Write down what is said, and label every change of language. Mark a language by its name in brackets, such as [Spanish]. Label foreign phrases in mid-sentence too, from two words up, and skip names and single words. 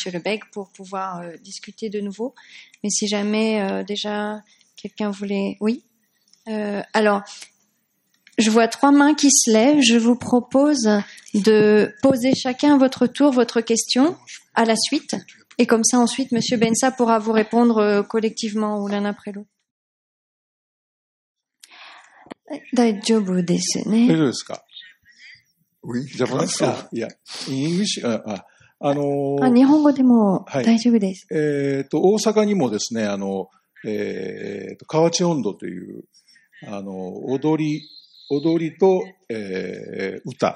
[French] Lebecq pour pouvoir discuter de nouveau. Mais si jamais déjà quelqu'un voulait... Oui. Alors, je vois 3 mains qui se lèvent. Je vous propose de poser chacun à votre tour votre question à la suite. Et comme ça, ensuite, M. Bensa pourra vous répondre collectivement ou l'un après l'autre. [Japanese] 大丈夫ですね。大丈夫ですか? [French] oui, [English] ジャパニーズか? Yeah. In English? [Japanese] 日本語でも大丈夫です。大阪にもですね、河内音頭という、踊りと、歌。